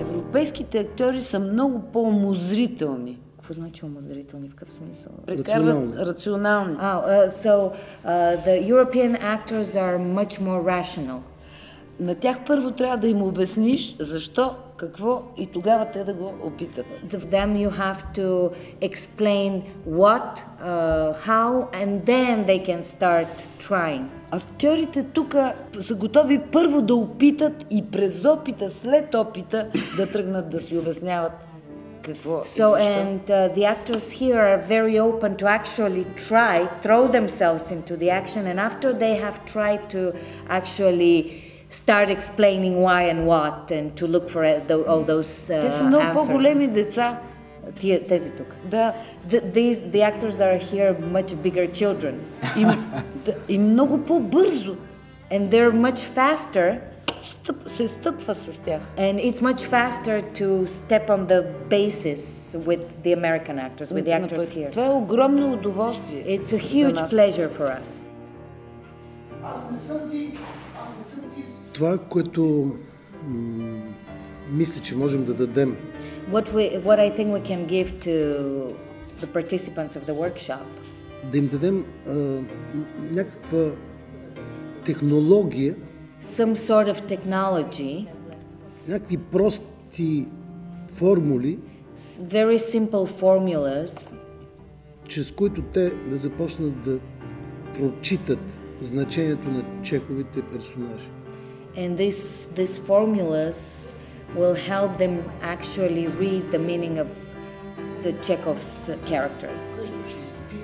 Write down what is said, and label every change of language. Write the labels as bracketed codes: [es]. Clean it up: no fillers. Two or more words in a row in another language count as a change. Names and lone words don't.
[bg] европейските актьори са много по-умозрителни. Какво значи умозрителни, в какъв смисъл? Прекарват рационални. [en] So the European actors are much more rational. [bg] На тях първо трябва да им обясниш защо, какво и тогава те да го опитат. [en] To them you have to explain what, how, and then they can start trying. [bg] Актьорите тук са готови първо да опитат и през опита, след опита да тръгнат да си обясняват какво и защо. [en] And the actors here are very open to actually try, throw themselves into the action, and after they have tried to actually start explaining why and what, and to look for all those [bg] Те са много [en] answers. [bg] по-големи деца. Тези тук. Да. [en] The actors are here much bigger children. [bg] И много по-бързо. [en] And they're much faster. [bg] Се стъпва с тях. [en] And it's much faster to step on the basis with the American actors, with the actors here. [bg] Това е огромно удоволствие. [en] It's a huge pleasure for us. [bg] Това, което мисля, че можем да дадем. [en] What I think we can give to the participants of the workshop. [bg] Да им дадем някаква технология. [en] Some sort of technology. [bg] Някакви прости формули. [en] Very simple formulas. [bg] Чрез които те да започнат да прочитат значението на Чеховите персонажи. [en] And these formulas will help them actually read the meaning of the Chekhov's characters.